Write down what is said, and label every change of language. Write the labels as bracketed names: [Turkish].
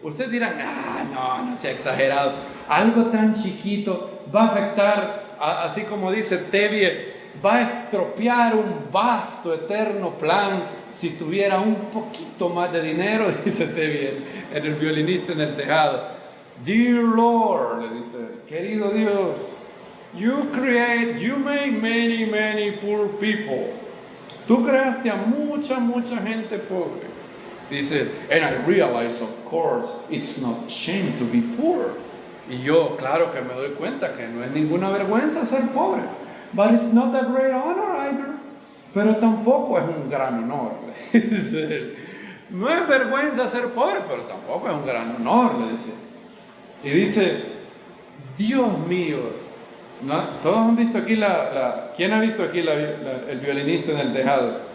[Spanish] Ustedes dirán, no sea exagerado, algo tan chiquito va a afectar, así como dice Tevye, va a estropear un vasto, eterno plan si tuviera un poquito más de dinero, dice Tevi, en el violinista en el tejado. [English] Dear Lord, [Spanish] le dice, querido Dios, [English] you made many poor people. [Spanish] Tú creaste a mucha gente pobre. Dice, [English] and I realize, of course, it's not shame to be poor. [Spanish] Y yo, claro que me doy cuenta que no es ninguna vergüenza ser pobre. [English] But it's not a great honor either. [Spanish] Pero tampoco es un gran honor. Dice, no es vergüenza ser pobre, pero tampoco es un gran honor, le dice. Y dice, Dios mío, ¿no? Todos han visto aquí ¿quién ha visto aquí el violinista en el tejado?